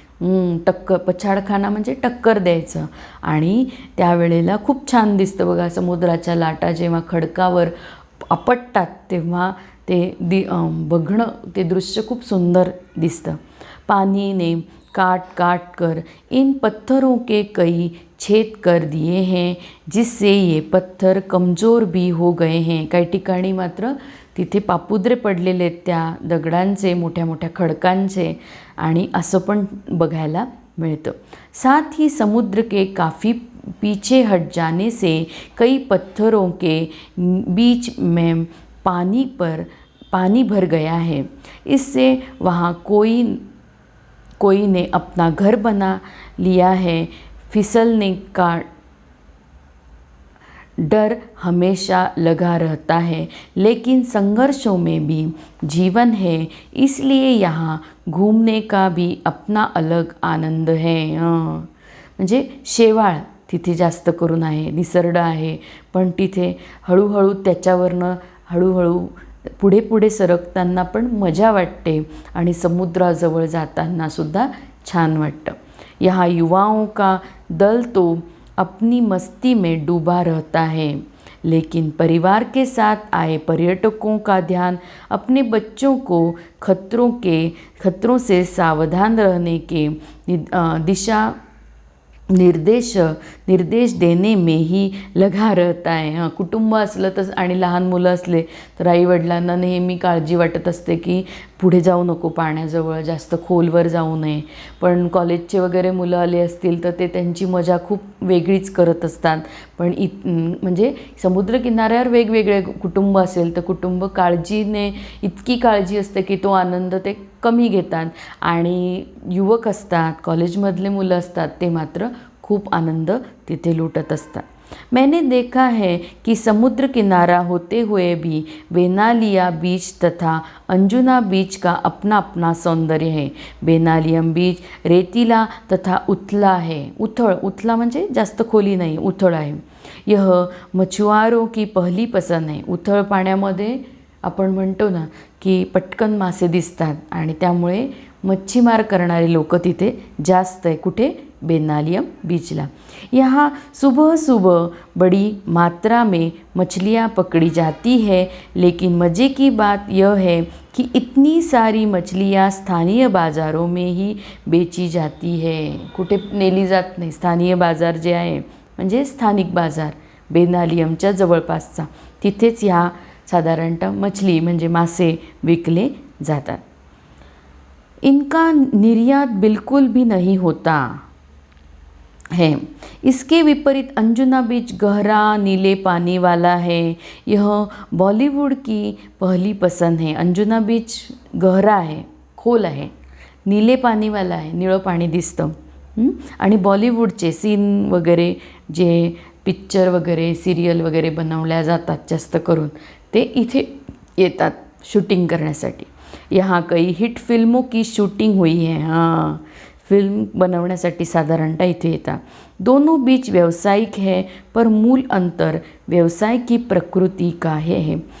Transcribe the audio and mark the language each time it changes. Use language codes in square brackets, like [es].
[mr] पछाड खाना म्हणजे टक्कर द्यायचं. आणि त्यावेळेला खूप छान दिसतं बघा. समुद्राच्या लाटा जेव्हा खडकावर आपटतात तेव्हा ते बघणं, ते दृश्य खूप सुंदर दिसतं. [hi] पानी ने काट कर इन पत्थरों के कई छेद कर दिए हैं, जिससे ये पत्थर कमज़ोर भी हो गए हैं. [mr] काही ठिकाणी मात्र तिथे पापुद्रे पडलेले आहेत त्या दगडांचे, मोठ्या मोठ्या खडकांचे, आणि असं पण बघायला मिळतं. [hi] साथ ही समुद्र के काफ़ी पीछे हट जाने से कई पत्थरों के बीच में पानी भर गया है. इससे वहाँ कोई ने अपना घर बना लिया है. फिसलने का डर हमेशा लगा रहता है, लेकिन संघर्षों में भी जीवन है. इसलिए यहाँ घूमने का भी अपना अलग आनंद है. [mr] म्हणजे शेवाळ तिथे जास्त करून आहे, निसर्ड आहे, पण तिथे हळूहळू त्याच्यावरनं हळूहळू पुढे पुढे सरकताना पण मजा वाटते आणि समुद्राजवळ जाताना सुद्धा छान वाटतं. [hi] यहाँ युवाओं का दल तो अपनी मस्ती में डूबा रहता है, लेकिन परिवार के साथ आए पर्यटकों का ध्यान अपने बच्चों को खतरों से सावधान रहने के दिशा निर्देश देणे ही लगा रहता आहे. [mr] कुटुंब असलं तर आणि लहान मुलं असले तर आईवडिलांना नेहमी काळजी वाटत असते की पुढे जाऊ नको, पाण्याजवळ जास्त खोलवर जाऊ नये. पण कॉलेजचे वगैरे मुलं आले असतील तर ते त्यांची मजा खूप वेगळीच करत असतात. पण म्हणजे समुद्रकिनाऱ्यावर वेगवेगळे कुटुंब असेल तर कुटुंब काळजीने इतकी काळजी असते की तो आनंद ते कमी घेतात. आणि युवक असतात, कॉलेजमधले मुलं असतात, ते मात्र खूप आनंद तिथे लुटत असतात. [hi] मैंने देखा है कि समुद्र किनारा होते हुए भी बेनालिया बीच तथा अंजुना बीच का अपना अपना सौंदर्य है. बेनालियम बीच रेतीला तथा उथला है. [mr] उथला म्हणजे जास्त खोली नाही, उथळ आहे. [hi] यह मछुआरों की पहली पसंद है. [mr] उथळ पाण्यामध्ये आपण म्हणतो ना की पटकन मासे दिसतात आणि त्यामुळे मच्छीमार करणारे लोक तिथे जास्त आहे. कुठे? बेनालियम बीचला. [hi] यहाँ सुबह सुबह बड़ी मात्रा में मछलियाँ पकड़ी जाती है, लेकिन मज़े की बात यह है कि इतनी सारी मछलियाँ स्थानीय बाज़ारों में ही बेची जाती है. [mr] कुठे नेली जात नाही. स्थानीय बाजार जे आहे म्हणजे स्थानिक बाजार बेनालियमच्या जवळपासचा, तिथेच ह्या साधारणतः मछली म्हणजे मासे विकले जातात. [hi] इनका निर्यात बिल्कुल भी नहीं होता है. इसके विपरीत अंजुना बीच गहरा नीले पानी वाला है. यह बॉलीवुड की पहली पसंद है. [mr] अंजुना बीच गहरा आहे, खोल आहे, नीले पाणीवाला आहे, निळं पाणी दिसतं. आणि बॉलिवूडचे सीन वगैरे जे पिक्चर वगैरे सिरियल वगैरे बनवल्या जातात जास्त करून ते इथे येतात शूटिंग करण्यासाठी. [hi] यहाँ कई हिट फिल्मों की शूटिंग हुई है. [mr] फिल्म बनवण्यासाठी साधारणतः इथे येतात. [hi] दोनों बीच व्यावसायिक है, पर मूल अंतर व्यवसाय की प्रकृति का है.